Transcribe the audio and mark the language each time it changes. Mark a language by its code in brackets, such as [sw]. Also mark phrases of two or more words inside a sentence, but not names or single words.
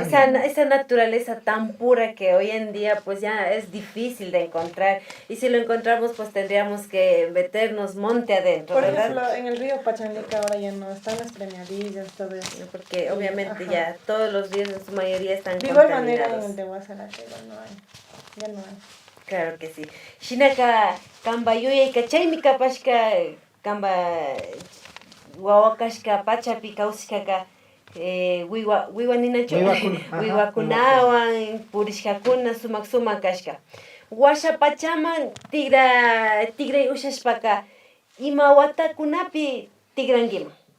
[es] Esa naturaleza tan pura que hoy en día pues ya es difícil de encontrar. Y si lo encontramos pues tendríamos que meternos monte adentro, Por ¿verdad? ejemplo, en el río Pachanlica ahora ya no están las preñadillas, todo eso. Porque obviamente Ajá. ya todos los ríos en su mayoría están De igual manera en contaminados. el de Guasanatela no hay, ya no hay. Claro que sí. [qu] Shinaka kamba yuyay kachaymi kapashka kamba wawakashka pachapi kawsishkaka wiwa ninachu Wiwakuna, ajá, wiwakunawan purishkakuna sumak kashka. Washa pachaman tigray ushashpaka ima watakunapi tigrangima.